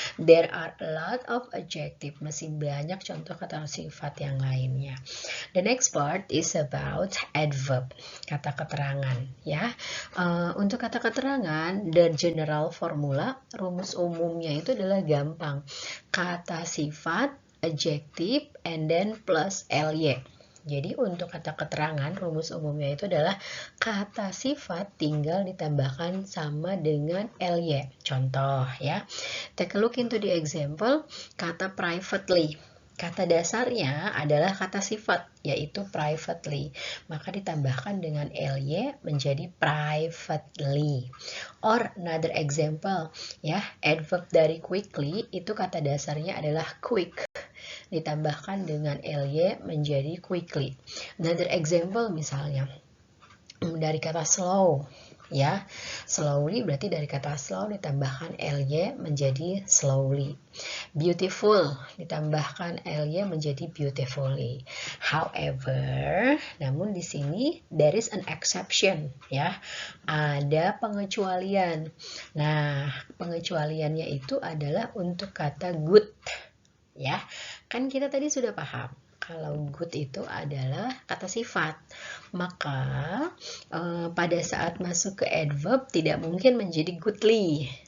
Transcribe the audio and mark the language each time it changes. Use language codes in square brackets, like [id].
[en] There are a lot of adjective, [id] masih banyak contoh kata sifat yang lainnya. [en] The next part is about adverb, kata keterangan ya. [id] Untuk kata keterangan, [en] the general formula, [id] rumus umumnya itu adalah gampang, kata sifat, adjective, and then plus ly. Jadi untuk kata keterangan, rumus umumnya itu adalah kata sifat tinggal ditambahkan sama dengan ly. Contoh ya, [en] take a look into the example, kata privately. [id] Kata dasarnya adalah kata sifat, yaitu privately. Maka ditambahkan dengan ly menjadi privately. [en] Or another example, [id] ya, adverb dari quickly itu kata dasarnya adalah quick. Ditambahkan dengan ly menjadi quickly. [en] Another example [id] misalnya dari kata slow ya, slowly berarti dari kata slow ditambahkan ly menjadi slowly. Beautiful ditambahkan ly menjadi beautifully. However, namun di sini [en] there is an exception [id] ya, ada pengecualian. Nah, pengecualiannya itu adalah untuk kata good ya. Kan kita tadi sudah paham kalau good itu adalah kata sifat, maka pada saat masuk ke adverb tidak mungkin menjadi goodly.